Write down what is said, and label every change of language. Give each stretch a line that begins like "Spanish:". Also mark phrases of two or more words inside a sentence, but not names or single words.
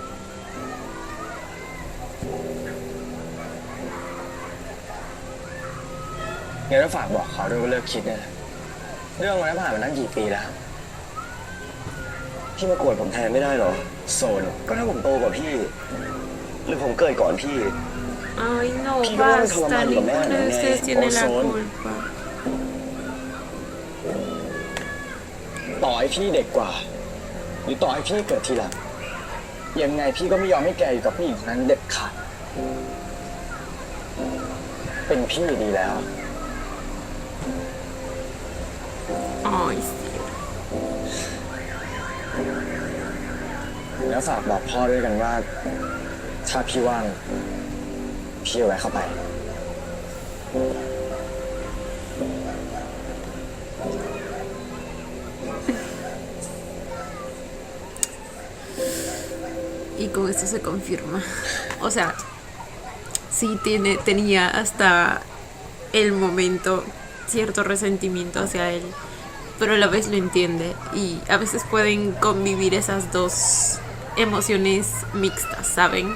Thai: แกก็ฝากบอกเขาด้วยว่าเลิกคิดเนี่ยเรื่องมันผ่านมาตั้งกี่ปีแล้ว พี่มาโกรธผมแทนไม่ได้เหรอ โซน ก็ถ้าผมโตกว่าพี่ หรือผมเกิดก่อนพี่
Spanish: Ay, no, Pido basta. un calamar, Ninguno de ¿no? ustedes tiene la Ozón. culpa.
Thai: ต่อให้พี่เด็กกว่า หรือต่อให้พี่เกิดทีหลังยังไงพี่ก็ไม่ยอมให้แกอยู่กับผู้หญิงคนนั้นเด็ดขาดเป็นพี่ดีแล้ว
Spanish: Ay, sí.
Thai: แล้วฝากบอกพ่อด้วยกันว่าถ้าพี่ว่างพี่เอาไว้เข้าไป
Spanish: Y con esto se confirma. O sea, sí tenía hasta el momento cierto resentimiento hacia él, pero a la vez lo entiende y a veces pueden convivir esas dos emociones mixtas, ¿saben?